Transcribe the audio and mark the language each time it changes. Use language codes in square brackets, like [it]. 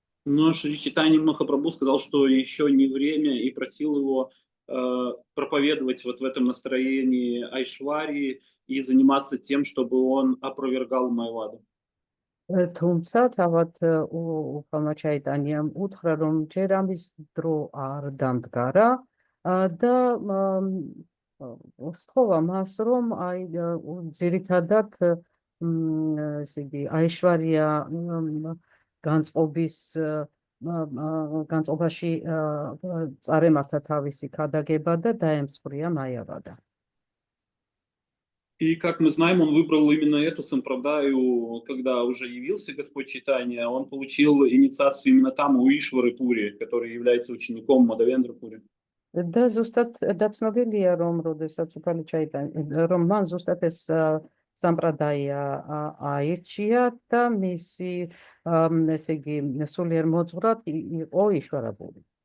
[ru] Но Шри Чайтанья Махапрабху сказал, что еще не время, и просил его проповедовать вот в этом настроении Айшварии и заниматься тем, чтобы он опровергал Майваду. [ka] თუმცა თავად უფალმა ჩაიტანიამ უთხრა, რომ ჯერ ამის დრო არ დამდგარა და სთხოვა მას, რომ აი ძირითადად ესე იგი აიშვარია განწყობაში წარემართა თავისი ქადაგება და დაემსხვრია მაიავადა. [ru] И, как мы знаем, он выбрал именно эту сампрадаю, когда уже явился Господь Чайтанья, он получил инициацию именно там, у Ишвары Пури, который является учеником Мадавендра Пури. [ka] და ზუსტად დაცნობილია, რომ როდესაც უფალი ჩაიტანია, რომ მან ზუსტად ეს სამპრადაია აირჩია და მისი ესე იგი სულიერ მოძღვრად იყო იშვარა პური.